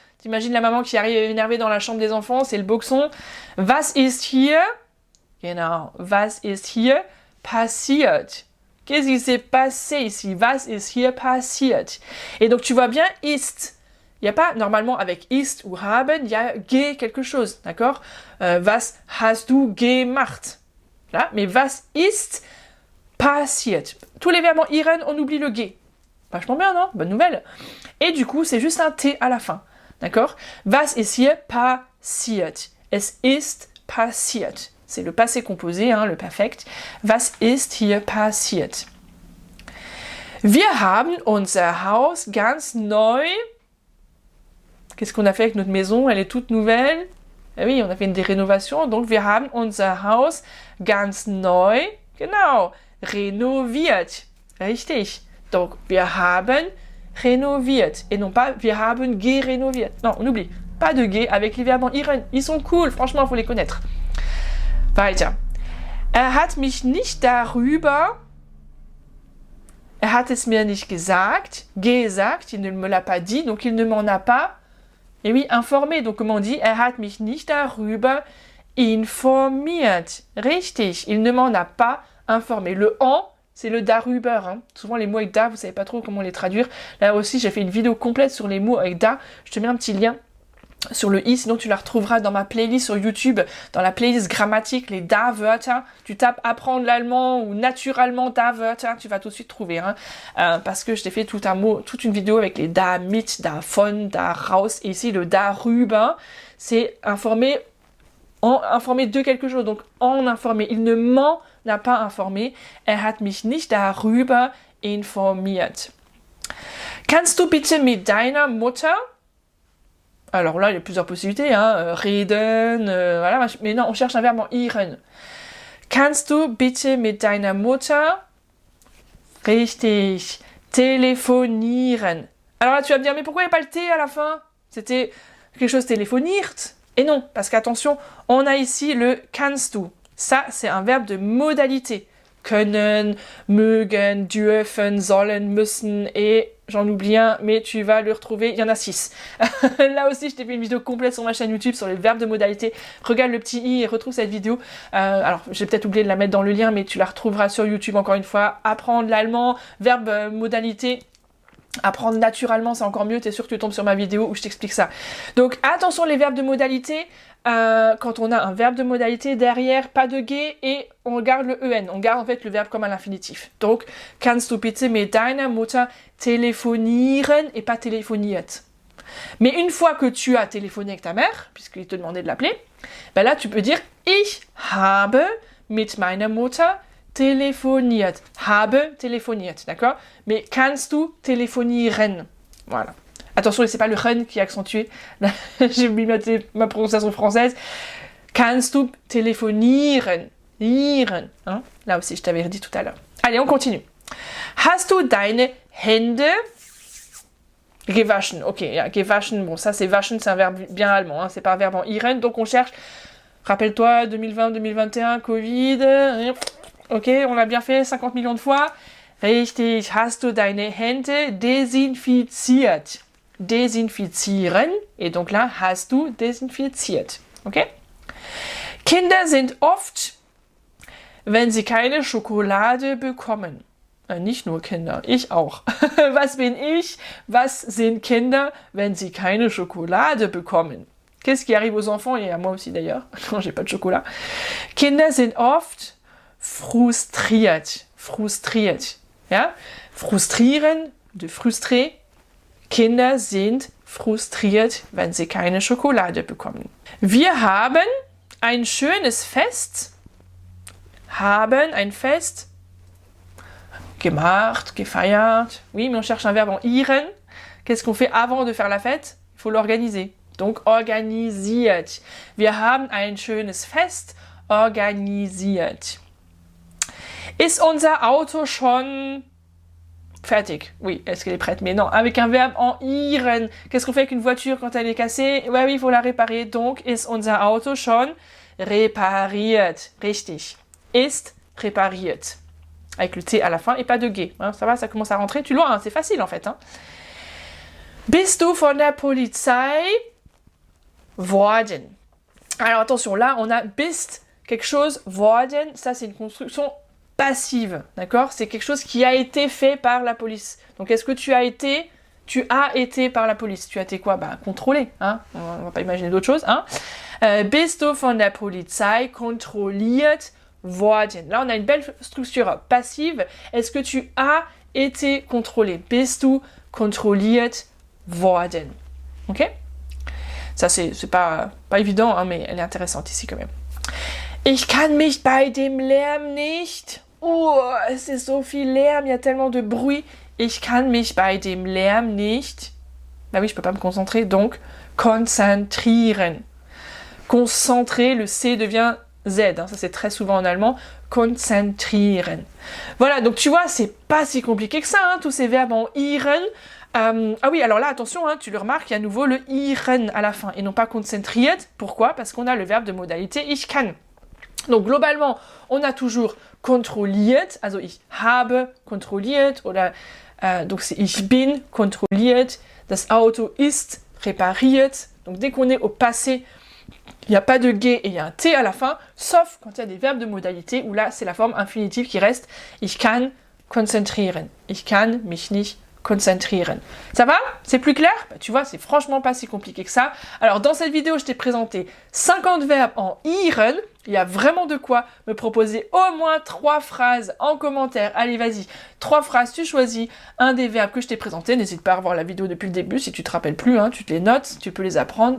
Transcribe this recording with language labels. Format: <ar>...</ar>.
<fr>T'imagines la maman qui arrive énervée dans la chambre des enfants, c'est le boxon.</fr> <de>Was ist hier? Genau. Was ist hier passiert?</de> <fr>Qu'est-ce qui s'est passé ici?</fr> <de>Was ist hier passiert?</de> <fr>Et donc tu vois bien, ist. Il n'y a pas, normalement, avec ist ou haben, il y a ge quelque chose, d'accord?</fr> <de>Was hast du gemacht?</de> <fr>Là, mais</fr> <de>was ist passiert?</de> <fr>Tous les verbes en iren, on oublie le ge. Vachement bien, non? Bonne nouvelle. Et du coup, c'est juste un T à la fin. D'accord?</fr> <de>Was ist hier passiert? Es ist passiert.</de> <fr>C'est le passé composé, hein, le perfekt.</fr> <de>Was ist hier passiert? Wir haben unser Haus ganz neu.</de> <fr>Qu'est-ce qu'on a fait avec notre maison? Elle est toute nouvelle. Eh oui, on a fait des rénovations.</fr> <de>Donc, wir haben unser Haus ganz neu. Genau. Renoviert. Richtig. Donc, wir haben rénoviert.</de> <fr>Et non pas,</fr> <de>wir haben gerénoviert.</de> <fr>Non, on oublie. Pas de ge avec les verbes en iren. Ils sont cool, franchement, il faut les connaître. Weiter.</fr> <de>Hat mich nicht darüber... hat es mir nicht gesagt.</de> <fr>Gesagt, il ne me l'a pas dit, donc il ne m'en a pas... Et oui, informé. Donc, comment on dit?</fr> <de>Hat mich nicht darüber informiert.</de> <fr>Richtig, il ne m'en a pas informé. Le en... c'est le darüber. Hein. Souvent, les mots avec da, vous savez pas trop comment les traduire. Là aussi, j'ai fait une vidéo complète sur les mots avec da. Je te mets un petit lien sur le i, sinon tu la retrouveras dans ma playlist sur YouTube, dans la playlist grammatique, les da-Wörter. Tu tapes apprendre l'allemand ou naturellement da-Wörter, tu vas tout de suite trouver. Hein. Parce que je t'ai fait toute une vidéo avec les da mit, da von, da raus. Et ici, le darüber, c'est informer de quelque chose. Donc, en informer. Il ne m'en n'a pas informé.</fr> <de>Hat mich nicht darüber informiert. Kannst du bitte mit deiner Mutter...</de> <fr>Alors là, il y a plusieurs possibilités. Hein. Reden, voilà. Mais non, on cherche un verbe en iren.</fr> <de>Kannst du bitte mit deiner Mutter... Richtig. Telefonieren.</de> <fr>Alors là, tu vas me dire, mais pourquoi il n'y a pas le T à la fin? C'était quelque chose téléphoniert. Et non, parce qu'attention, on a ici le kannst du. Ça, c'est un verbe de modalité. Können, mögen, dürfen, sollen, müssen, et j'en oublie un, mais tu vas le retrouver, il y en a 6. Là aussi, je t'ai fait une vidéo complète sur ma chaîne YouTube sur les verbes de modalité. Regarde le petit i et retrouve cette vidéo. Alors, j'ai peut-être oublié de la mettre dans le lien, mais tu la retrouveras sur YouTube encore une fois. Apprendre l'allemand, verbe modalité. Apprendre naturellement, c'est encore mieux, t'es sûr que tu tombes sur ma vidéo où je t'explique ça. Donc attention les verbes de modalité, quand on a un verbe de modalité derrière, pas de ge et on garde le en, on garde en fait le verbe comme à l'infinitif. Donc,</fr> <de>kannst du bitte mit deiner Mutter telefonieren</de> <fr>et pas telefoniert. Mais une fois que tu as téléphoné avec ta mère, puisqu'il te demandait de l'appeler, ben là tu peux dire</fr> <de>ich habe mit meiner Mutter telefoniert. Habe telefoniert,</de> <fr>d'accord? Mais</fr> <de>kannst du telefonieren? Voilà.</de> <fr>Attention, c'est pas le ren qui est accentué. J'ai oublié ma prononciation française.</fr> <de>Kannst du telefonieren? Iren. Hein?</de> <fr>Là aussi, je t'avais dit tout à l'heure. Allez, on continue.</fr> <de>Hast du deine Hände gewaschen? Ok, ja, gewaschen.</de> <fr>Bon, ça, c'est waschen, c'est un verbe bien allemand. Hein, c'est pas un verbe en iren. Donc, on cherche. Rappelle-toi, 2020, 2021, Covid. Ok, on l'a bien fait 50 millions de fois.</fr> <de>Richtig, hast du deine Hände desinfiziert? Desinfizieren.</de> <fr>Et donc là,</fr> <de>hast du desinfiziert. Ok? Kinder sind oft, wenn sie keine Schokolade bekommen. Nicht nur Kinder, ich auch. Was bin ich? Was sind Kinder, wenn sie keine Schokolade bekommen?</de> <fr>Qu'est-ce qui arrive aux enfants et à moi aussi d'ailleurs? Non, j'ai pas de chocolat.</fr> <de>Kinder sind oft frustriert. Frustriert. Ja? Frustrieren,</de> <fr>de frustrer.</fr> <de>Kinder sind frustriert, wenn sie keine Schokolade bekommen. Wir haben ein schönes Fest. Haben ein Fest gemacht, gefeiert.</de> <fr>Oui, mais on cherche un verbe en ihren. Qu'est-ce qu'on fait avant de faire la fête? Il faut l'organiser. Donc, organisiert.</fr> <de>Wir haben ein schönes Fest organisiert. Ist unser Auto schon fertig?</de> <fr>Oui, est-ce qu'elle est prête? Mais non, avec un verbe en ihren. Qu'est-ce qu'on fait avec une voiture quand elle est cassée? Ouais, oui, il faut la réparer.</fr> <de>Donc, ist unser Auto schon repariert? Richtig. Ist repariert.</de> <fr>Avec le T à la fin et pas de G. Hein, ça va, ça commence à rentrer. Tu le vois, hein, c'est facile en fait. Hein.</fr> <de>Bist du von der Polizei worden?</de> <fr>Alors attention, là, on a bist, quelque chose, worden. Ça, c'est une construction passive, d'accord? C'est quelque chose qui a été fait par la police. Donc, est-ce que tu as été par la police? Tu as été quoi? Bah, contrôlé, hein? On va pas imaginer d'autres choses, hein?</fr> <de>Bist du von der Polizei kontrolliert worden?</de> <fr>Là, on a une belle structure passive. Est-ce que tu as été contrôlé?</fr> <de>Bist du kontrolliert worden?</de> <fr>Ok? Ça, c'est pas évident, hein, mais elle est intéressante ici quand même.</fr> <de>Ich kann mich bei dem Lärm nicht. Oh, es ist so viel Lärm,</de> <fr>il y a tellement de bruit.</fr> <de>Ich kann mich bei dem Lärm nicht.</de> <fr>Bah oui, je peux pas me concentrer, donc konzentrieren. Concentrer, le C devient Z, hein, ça c'est très souvent en allemand. Konzentrieren. Voilà, donc tu vois, c'est pas si compliqué que ça, hein, tous ces verbes en ihren. Ah oui, alors là, attention, hein, tu le remarques, il y a à nouveau le ihren à la fin, et non pas konzentriert. Pourquoi? Parce qu'on a le verbe de modalité ich kann. Donc globalement, on a toujours</fr> <de>kontrolliert, also ich habe kontrolliert, oder</de> <fr>donc c'est</fr> <de>ich bin kontrolliert, das Auto ist repariert.</de> <fr>Donc dès qu'on est au passé, il n'y a pas de G et il y a un T à la fin, sauf quand il y a des verbes de modalité, où là c'est la forme infinitive qui reste.</fr> <de>Ich kann konzentrieren, ich kann mich nicht konzentrieren.</de> <fr>Ça va? C'est plus clair? Bah, tu vois, c'est franchement pas si compliqué que ça. Alors dans cette vidéo, je t'ai présenté 50 verbes en ihren. Il y a vraiment de quoi me proposer au moins 3 phrases en commentaire. Allez, vas-y, 3 phrases, tu choisis un des verbes que je t'ai présenté. N'hésite pas à revoir la vidéo depuis le début. Si tu te rappelles plus, hein, tu te les notes, tu peux les apprendre.</fr>